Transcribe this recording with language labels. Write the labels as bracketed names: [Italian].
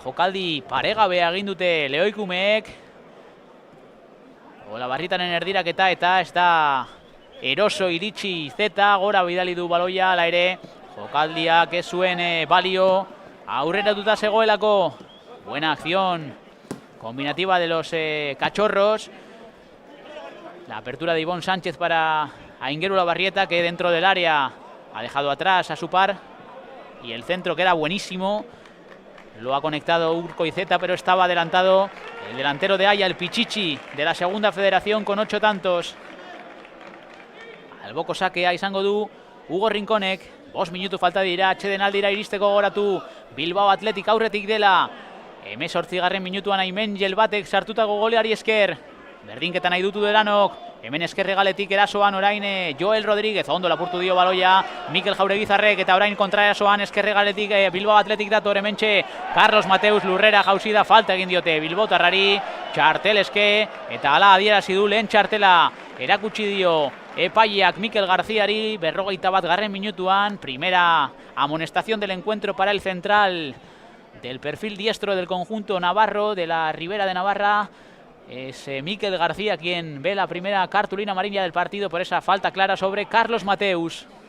[Basque] Jokaldi paregabea egin dute lehoikumeek. Olabarrietaren erdiraketa eta ez da eroso iritsi Izeta, gora bidali du baloia, ala ere jokaldiak ez zuen balio. Aurreratuta zegoelako. [Spanish] Buena acción combinativa de los cachorros. La apertura de Ibon Sánchez para Aingeru Olabarrieta, que dentro del área ha dejado atrás a su par. Y el centro queda buenísimo. Lo ha conectado Urko Izeta, pero estaba adelantado el delantero de Aia, el Pichichi de la segunda federación, con 8 tantos. [Basque] Alboko sakea izango du Hugo Rinkonek. 5 minutu falta dira, atsedenaldira iristeko gogoratu. Bilbao Athletic aurretik dela. 18. minutuan Aimengel batek sartutako goleari esker. Berdinketa nahi dutu Delanok. Hemen eskerregaletik erasoan orain Joel Rodríguez. Ondo lapurtu dio baloia Mikel Jauregizarrek eta orain kontraerasoan eskerregaletik Bilbao Athletic dator hementxe. Carlos Mateus lurrera jauzi da, falta egin diote bilbotarrari. Txartel eske eta hala adierazi du lehen txartela erakutsi dio epaileak Mikel Garziari. 41. minutuan, [Spanish] primera amonestación del encuentro para el central del perfil diestro del conjunto navarro, de la Ribera de Navarra. Es Mikel García quien ve la primera cartulina amarilla del partido por esa falta clara sobre Carlos Mateus.